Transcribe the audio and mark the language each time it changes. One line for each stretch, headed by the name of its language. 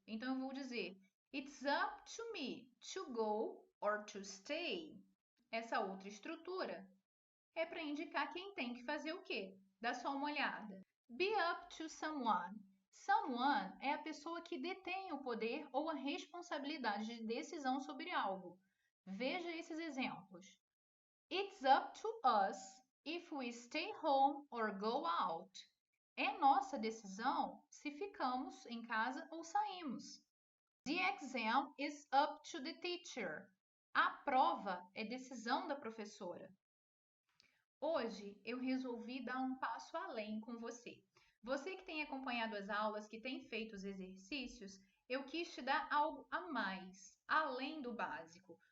Portuguese: Então eu vou dizer
English: it's up to me to go or to stay.
Portuguese: Essa outra estrutura é para indicar quem tem que fazer o quê. Dá só uma olhada. Be up to someone. Someone é a pessoa que detém o poder ou a responsabilidade de decisão sobre algo. Veja esses exemplos.
English: It's up to us if we stay home or go out.
Portuguese: É nossa decisão se ficamos em casa ou saímos.
English: The exam is up to the teacher.
Portuguese: A prova é decisão da professora. Hoje eu resolvi dar um passo além com você. Você que tem acompanhado as aulas, que tem feito os exercícios, eu quis te dar algo a mais, além do básico.